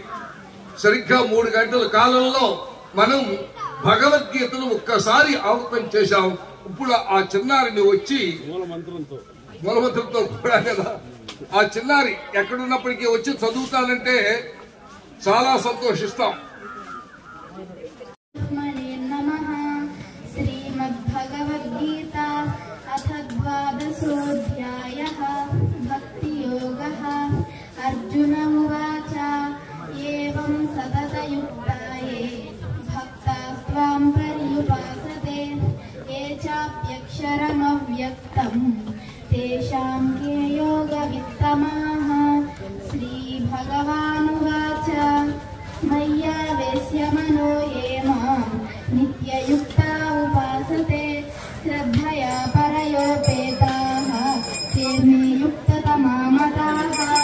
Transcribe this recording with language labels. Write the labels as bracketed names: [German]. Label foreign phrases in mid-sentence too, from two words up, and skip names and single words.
[Telugu] సరిగ్గా 3 గంటల కాలంలో మనం భగవద్గీతను ఒక్కసారి ఆవృతం చేశాం. ఇప్పుడు ఆ చిన్నారిని వచ్చి మూలమంత్రంతో కూడా కదా, ఆ చిన్నారి ఎక్కడున్నప్పటికీ వచ్చి చదువుతానంటే చాలా సంతోషిస్తాం. [Sanskrit] श्रीमद्भगवद्गीता अथ 12सोऽध्यायः भक्तियोगः अर्जुन उवाच एवं सततयुक्ता ये भक्तास्त्वां पर्युपासते ये चाप्यक्षरमव्यक्तम् तेषां के योगवित्तमाः श्रीभगवानुवाच मय्यावेश्य मनो ये मां नित्ययुक्ता उपासते श्रद्धया परयोपेताः ते मे युक्ततमा मताः